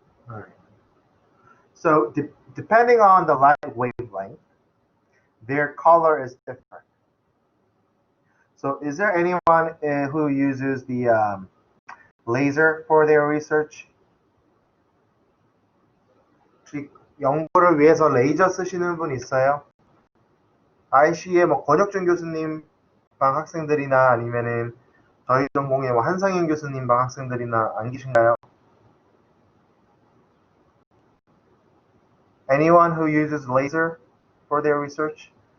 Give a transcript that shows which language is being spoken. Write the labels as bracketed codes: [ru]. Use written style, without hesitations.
[en] All right. So depending on the light wavelength, their color is different. So is there anyone who uses the laser for their research? [ko] 혹시 연구를 위해서 레이저 쓰시는 분 있어요? IC의 뭐 권혁준 교수님 방 학생들이나 아니면은 저희 전공의 뭐 한상현 교수님 방 학생들이나 안 계신가요? [en] Anyone who uses laser for their research?